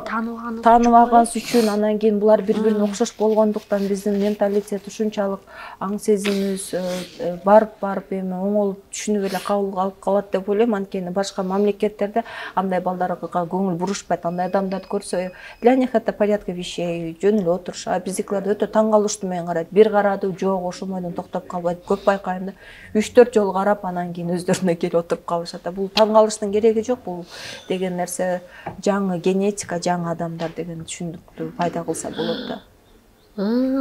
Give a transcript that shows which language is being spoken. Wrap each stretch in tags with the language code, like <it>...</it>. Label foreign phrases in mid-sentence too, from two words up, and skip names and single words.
<ky>тааныбаганыбыз үчүн, анан кийин булар бири-бирине окшош болгондуктан биздин менталитет ушунчалык аң сезимибиз барып эми оңолуп түшүнүп эле кабыл алып калат деп ойлойм. Анткени башка мамлекеттерде андай балдарга көңүл бурушпайт. Андай адамдарды көрсө,</ky> <ru>для них это порядка вещей,</ru> <ky>жөн эле отурушат. А биздикилер өтө таң калыштуу менен карайт. Бир карады, жок, ошомойдон токтоп калбайт. Көп байкайм да. 3-4 жолу карап, анан кийин өздөрүнө келип отуруп калышат. Бул таң калыштын кереги жок. Бул деген нерсе жаңы генетика, жаңы адамдар деген түшүндүктү пайда кылса болот да.</ky>